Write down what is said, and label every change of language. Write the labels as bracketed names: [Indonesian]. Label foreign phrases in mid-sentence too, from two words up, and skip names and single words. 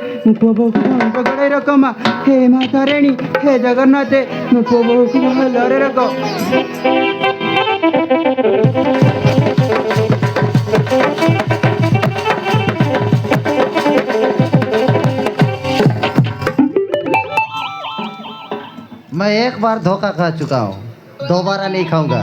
[Odia] ମୋ ପୁଅ ବୋହୂକୁ ଭଲରେ ଗୋଡ଼େଇ ରଖ ମା। ହେ ମା ତାରିଣୀ, ହେ ଜଗନ୍ନାଥ, ମୋ ପୁଅ ବୋହୂକୁ ଭଲରେ ରଖ। [Hindi] मैं एक बार धोखा खा चुका हूँ, दोबारा नहीं खाऊंगा।